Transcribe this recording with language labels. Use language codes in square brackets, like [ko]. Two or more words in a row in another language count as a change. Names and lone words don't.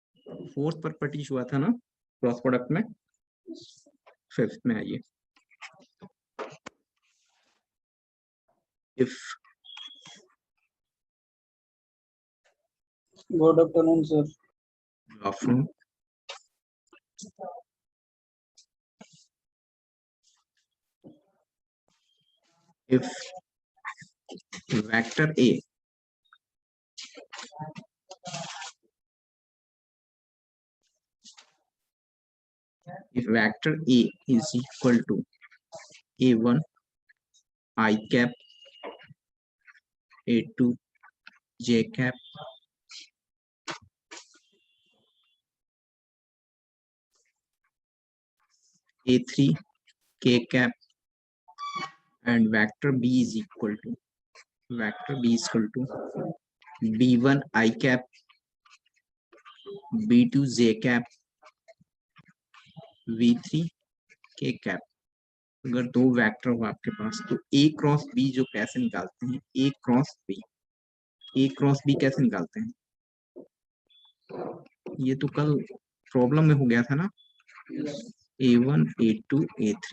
[hi] फोर्थ पर टीच हुआ था ना [en] cross product [hi] में, फिफ्थ में आइए। [en] इफ good afternoon sir. आफ्टरनून। if vector A is equal to A1 I cap A2 J cap A3 K cap and vector B is equal to B1 I cap B2 J cap V3 K cap। [hi] अगर दो वेक्टर हो आपके पास तो A क्रॉस B जो कैसे निकालते हैं, A क्रॉस B कैसे निकालते हैं? ये तो कल प्रॉब्लम में हो गया था ना, A1 A2 A3।